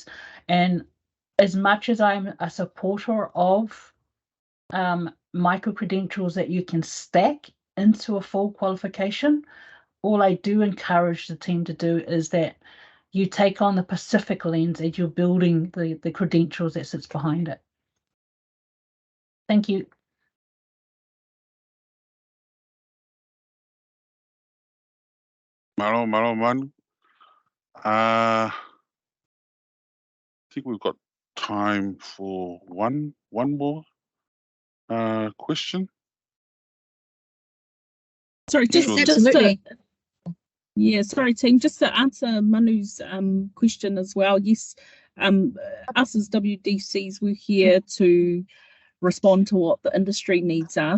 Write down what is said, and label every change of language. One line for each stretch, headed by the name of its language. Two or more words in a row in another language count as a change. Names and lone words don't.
English: And as much as I'm a supporter of micro credentials that you can stack into a full qualification, all I do encourage the team to do is that you take on the Pacific lens as you're building the credentials that sits behind it. Thank you. Malo, Manu. I think we've got time for one more question. Sorry, Yes, just absolutely. yeah, sorry, team. Just to answer Manu's question as well. Yes, us as WDCs, we're here to respond to what the industry needs are.